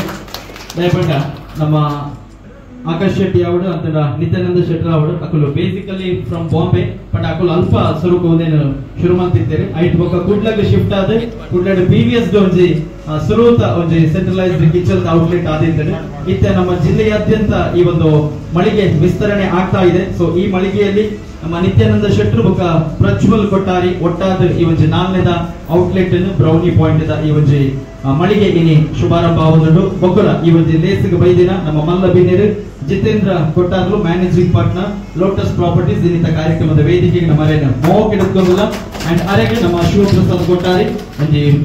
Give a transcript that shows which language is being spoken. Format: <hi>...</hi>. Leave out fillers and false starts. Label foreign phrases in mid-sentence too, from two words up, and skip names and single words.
<tcy>ದಯಪಂಡ ನಮ್ಮ ಆಕಾಶ್ ಶೆಟ್ಟಿ ಅವಡು ಅಂತ ನಿತ್ಯಾನಂದ ಶೆಟ್ಟಿ ಅವಡು ಅಕಲು</tcy> <en>basically from Bombay but</en> <tcy>ಅಕಲು ಅಲ್ಪ ಸ್ವರೂಪ ಒಂದೇನು ಶುರು ಮಾಡ್ತಿದ್ದೇನೆ. ಐಟ್ ಬೊಕ್ಕ ಕುಡ್ಲಗೆ ಶಿಫ್ಟ್ ಆದ ಕುಡ್ಲಡ್ ಪ್ರೀವಿಯಸ್ ಒಂಜಿ ಸುರೂತ ಒಂಜಿ</tcy> <en>centralized kitchen outlet</en> <tcy>ಆದಿದ್ದೇನೆ.</tcy> <kn>ಇತ್ತೆ ನಮ್ಮ ಜಿಲ್ಲೆಯಾದ್ಯಂತ ಈ ಒಂದು ಮಳಿಗೆ ವಿಸ್ತರಣೆ ಆಗ್ತಾ ಇದೆ.</kn> <tcy>ಸೊ ಈ ಮಳಿಗೆಯಲ್ಲಿ ನಮ್ಮ ನಿತ್ಯಾನಂದ ಶೆಟ್ರು ಬೊಕ್ಕ ಪ್ರಜ್ವಲ್ ಕೊಟ್ಟಾರಿ ಒಟ್ಟಾದ ಈ ಒಂಜಿ ನಾಲ್ನೇದ ಔಟ್ಲೆಟ್ ಬ್ರೌನಿ ಪಾಯಿಂಟ್ ಈ ಒಂಜಿ ಮಳಿಗೆ ಇನಿ ಶುಭಾರಂಭ ಆಗುವುದು. ಬೊಕ್ಕರ ಈ ಒಂಜಿ ಲೇಸಿಗೆ ಬೈದಿನ ನಮ್ಮ ಮಲ್ಲ ಬಿನ್ನೇರು ಜಿತೇಂದ್ರ ಕೊಟ್ಟಾರ್ಲು</tcy> <en>managing partner</en> <tcy>ಲೋಟಸ್ ಪ್ರಾಪರ್ಟೀಸ್ ಇನ್ನಿತ ಕಾರ್ಯಕ್ರಮದ ವೇದಿಕೆಗೆ ನಮ್ಮ ಮೋಕೆಡುತ್ತಿಲ್ಲ ಅಂಡ್ ಅರೆಗೆ ನಮ್ಮ ಶಿವಪ್ರಸಾದ್ ಕೊಟ್ಟಾರಿ ಒಂಜಿ</tcy>